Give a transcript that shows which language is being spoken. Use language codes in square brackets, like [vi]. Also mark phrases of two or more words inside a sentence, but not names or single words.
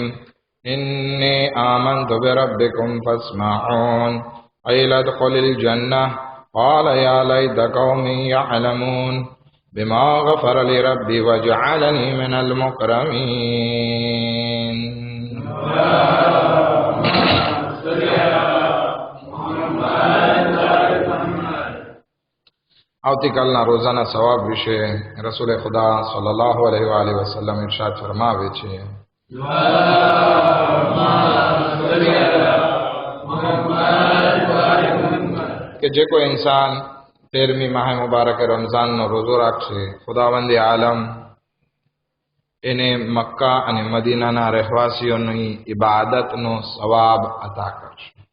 [ar] إني آمنت بربكم فاسمعون قيل ادخل الجنة قال يا ليت قومي يعلمون بما غفر لي ربي وجعلني من المكرمين. [gu] આવતીકાલના રોજાના સવાબ વિશે રસૂલે ખુદા [ar] صلى الله عليه وسلم [gu] ઇરશાદ ફરમાવે છે: કે જે કોઈ ઇન્સાન 13મી માહ મુબારક રમઝાનનો રોજો રાખશે, ખુદાવંદ આલમ એને મક્કા અને મદીનાના રહેવાસીઓની ઇબાદતનો સવાબ અતા કરશે.